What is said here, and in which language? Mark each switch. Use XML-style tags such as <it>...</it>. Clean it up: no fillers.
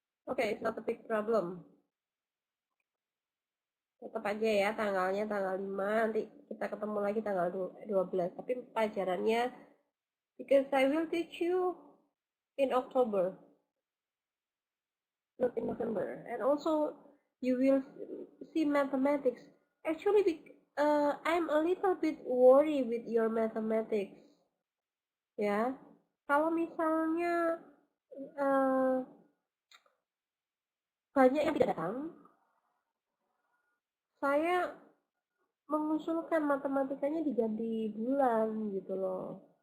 <en>Okay, it's not a big problem.</en> <id>Tetap aja ya tanggalnya tanggal 5, nanti kita ketemu lagi tanggal 12. Tapi pelajarannya,</id> <en>because I will teach you in October, not in November. And also, you will see mathematics. Actually, I'm a little bit worried with your mathematics.</en> <id>Ya, kalau misalnya banyak yang tidak datang, saya mengusulkan matematikanya diganti bulan gitu loh.</id>